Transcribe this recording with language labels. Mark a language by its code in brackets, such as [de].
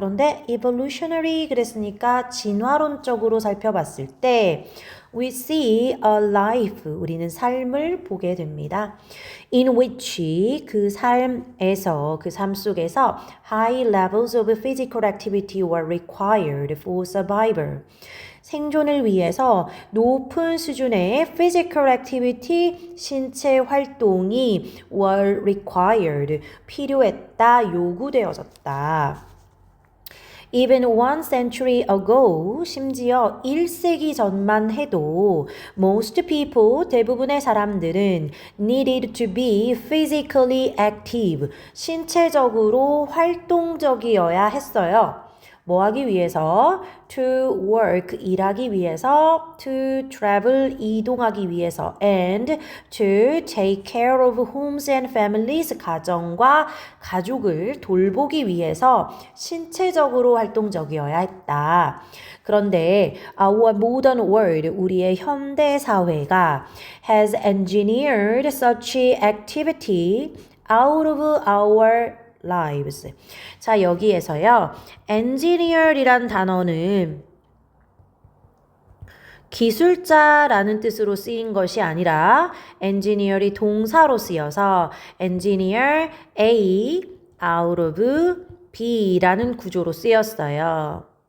[ko] 그런데 evolutionary 그랬으니까 진화론적으로 살펴봤을 때 [en] we see a life, [ko] 우리는 삶을 보게 됩니다. [en] in which [ko] 그 삶 속에서 [en] high levels of physical activity were required for survival. [ko] 생존을 위해서 높은 수준의 [en] physical activity, [ko] 신체 활동이 [en] were required, [ko] 필요했다, 요구되어졌다. [en] Even one century ago, [ko] 심지어 1세기 전만 해도 [en] most people, [ko] 대부분의 사람들은 [en] needed to be physically active, [ko] 신체적으로 활동적이어야 했어요. 뭐 하기 위해서? [en] To work, [ko] 일하기 위해서. [en] To travel, [ko] 이동하기 위해서. [en] And to take care of homes and families, [ko] 가정과 가족을 돌보기 위해서 신체적으로 활동적이어야 했다. 그런데 [en] our modern world, [ko] 우리의 현대 사회가 [en] has engineered such activity out of our lives. [ko] 자, 여기에서요. engineer이란 단어는 기술자라는 뜻으로 쓰인 것이 아니라 engineer이 동사로 쓰여서 [en] engineer A out of B [ko] 라는 구조로 쓰였어요.